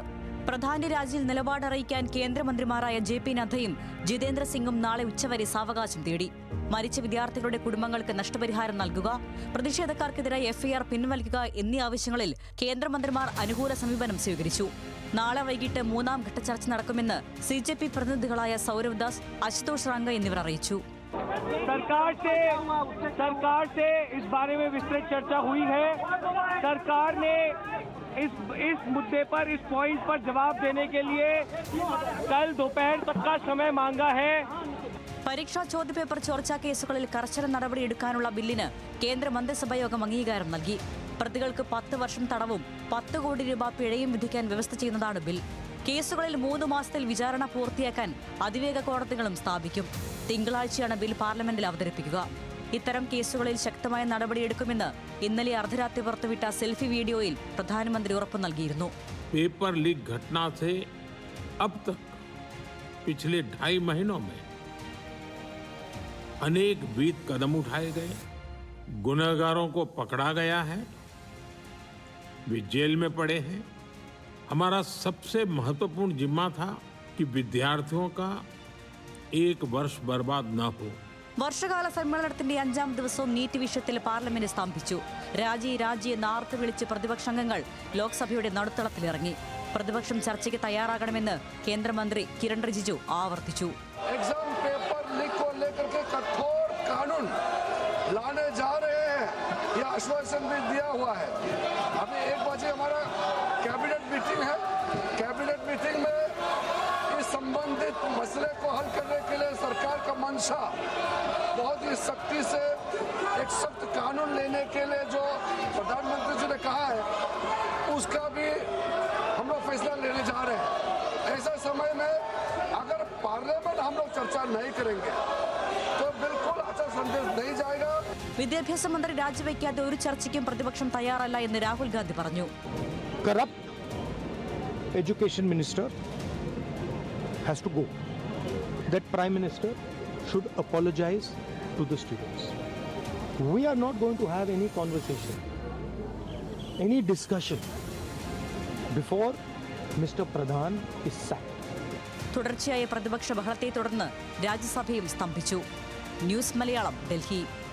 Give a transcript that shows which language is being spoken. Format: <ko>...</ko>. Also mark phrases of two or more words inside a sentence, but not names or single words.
<ml>പ്രധാന്റെ രാജിയിൽ നിലപാടറിയിക്കാൻ കേന്ദ്രമന്ത്രിമാരായ JP നദ്ദയും ജിതേന്ദ്ര സിംഗും നാളെ ഉച്ചവരെ സാവകാശം തേടി. മരിച്ച വിദ്യാർത്ഥികളുടെ കുടുംബങ്ങൾക്ക് നഷ്ടപരിഹാരം നൽകുക, പ്രതിഷേധക്കാർക്കെതിരായ FIR പിൻവലിക്കുക എന്നീ ആവശ്യങ്ങളിൽ കേന്ദ്രമന്ത്രിമാർ അനുകൂല സമീപനം സ്വീകരിച്ചു. നാളെ വൈകിട്ട് മൂന്നാം ഘട്ട ചർച്ച നടക്കുമെന്ന് CJP പ്രതിനിധികളായ സൗരവ് ദാസ്, അശുതോഷ് റാങ്ക എന്നിവർ അറിയിച്ചു.</ml> <hi>सरकार से इस बारे में विस्तृत चर्चा हुई है. सरकार ने इस मुद्दे पर, इस पॉइंट पर जवाब देने के लिए कल दोपहर तक का समय मांगा है.</hi> <ml>പരീക്ഷാ ചോദ്യപേപ്പർ ചോർച്ചാ കേസുകളിൽ കർശന നടപടിയെടുക്കാനുള്ള ബില്ലിന് കേന്ദ്ര മന്ത്രിസഭായോഗം അംഗീകാരം നൽകി. പ്രതികൾക്ക് 10 വർഷം തടവും 10 കോടി രൂപ പിഴയും വിധിക്കാൻ വ്യവസ്ഥ ചെയ്യുന്നതാണ് ബിൽ. കേസുകളിൽ 3 മാസത്തിൽ വിചാരണ പൂർത്തിയാക്കാൻ അതിവേഗ കോടതികളും സ്ഥാപിക്കും. തിങ്കളാഴ്ചയാണ് ബിൽ പാർലമെന്റിൽ അവതരിപ്പിക്കുക. ഇത്തരം കേസുകളിൽ ശക്തമായ നടപടിയെടുക്കുമെന്ന് ഇന്നലെ അർദ്ധരാത്രി പുറത്തുവിട്ട സെൽഫി വീഡിയോയിൽ പ്രധാനമന്ത്രി ഉറപ്പു നൽകിയിരുന്നു.</ml> <en>paper leak</en> <hi>घटना से अब तक पिछले 2.5 महीनों में अनेक विध कदम उठाए गए, गुनहगारों को पकड़ा गया है, वे जेल में पड़े हैं. हमारा सबसे महत्वपूर्ण जिम्मा था कि विद्यार्थियों का एक वर्ष बर्बाद न हो.</hi> <ml>വർഷകാല സമ്മേളനത്തിന്റെ 5ാം ദിവസവും നീറ്റ് വിഷയത്തിൽ പാർലമെന്റ് സ്തംഭിച്ചു. രാജി നാർത്ത് വിളിച്ച് പ്രതിപക്ഷാംഗങ്ങൾ ലോക്സഭയുടെ നടുത്തളത്തിലിറങ്ങി. പ്രതിപക്ഷം ചർച്ചയ്ക്ക് തയ്യാറാകണമെന്ന് കേന്ദ്രമന്ത്രി കിരൺ റിജിജു ആവർത്തിച്ചു.</ml> <en>exam paper leak</en> <hi>को लेकर के कठोर कानून लाने जा रहे हैं, यह आश्वासन भी दिया हुआ है. अभी 1 बजे हमारा</hi> <en>cabinet meeting</en> <hi>है.</hi> <en>cabinet meeting</en> <hi>में इस संबंधित मसले को हल करने के लिए सरकार का मंशा बहुत ही सख्ती से एक सख्त कानून लेने के लिए जो प्रधानमंत्री जी ने कहा है उसका भी हम लोग फैसला लेने जा रहे हैं. ऐसे समय में अगर पार्लियामेंट हम लोग चर्चा नहीं करेंगे तो बिल्कुल अच्छा संदेश नहीं जाएगा.</hi> <ml>വിദ്യാഭ്യാസ മന്ത്രി രാജിവെക്കാതെ ഒരു ചർച്ചയ്ക്കും പ്രതിപക്ഷം തയ്യാറല്ല എന്ന് രാഹുൽ ഗാന്ധി പറഞ്ഞു.</ml> <en>Corrupt education minister has to go. That prime minister should apologize to the students. We are not going to have any conversation, any discussion before Mr. Pradhan is sacked.</en> <ml>തുടർച്ചയായ പ്രതിപക്ഷ ബഹളത്തെ തുടർന്ന് രാജ്യസഭയും സ്തംഭിച്ചു. ന്യൂസ് മലയാളം, ഡൽഹി.</ml>